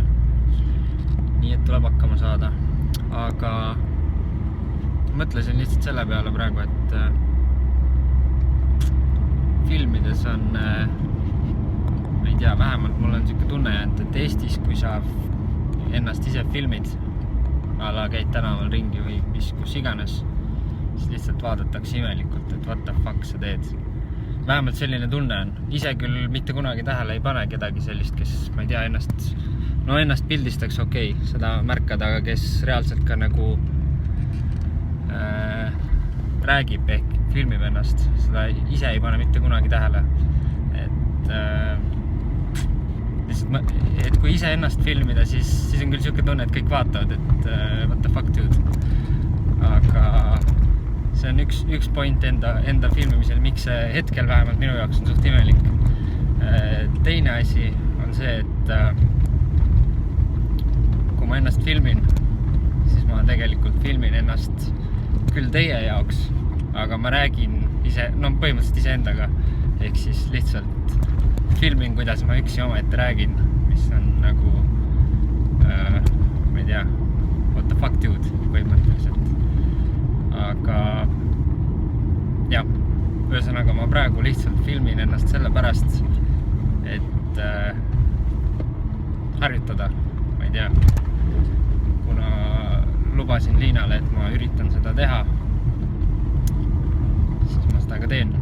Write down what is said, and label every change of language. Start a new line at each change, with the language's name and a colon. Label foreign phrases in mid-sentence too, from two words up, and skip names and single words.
Estonian: Nii et tuleb hakkama saada. Aga mõtlesin lihtsalt selle peale praegu, et filmides on, ma ei tea, vähemalt mul on siuke tunne jäänud, et Eestis, kui sa ennast ise filmid, ala käid tänaval ringi või kus iganes, siis lihtsalt vaadatakse imelikult, et
English: what the fuck
Estonian: sa teed. Vähemalt selline tunne on. Ise küll mitte kunagi tähele ei pane kedagi sellist, kes, ma ei tea, ennast pildistaks okei, seda märkad, aga kes reaalselt ka nagu räägib ehk filmib ennast, seda ise ei pane mitte kunagi tähele. Et kui ise ennast filmida, siis on küll siuke tunne, et kõik vaatavad, et
English: what the fuck dude.
Estonian: Aga see on üks point enda filmimisel, miks see hetkel vähemalt minu jaoks on suht imelik. Teine asi on see, et kui ma ennast filmin, siis ma tegelikult filmin ennast küll teie jaoks, aga ma räägin põhimõtteliselt ise endaga. Ehk siis lihtsalt filmin, kuidas ma üksi omaette räägin, mis on nagu, ma ei tea,
English: what the fuck dude põhimõtteliselt.
Estonian: Aga jah, ühesõnaga ma praegu lihtsalt filmin ennast selle pärast, et harjutada, ma ei tea, kuna lubasin Liinale, et ma üritan seda teha, siis ma seda ka teen.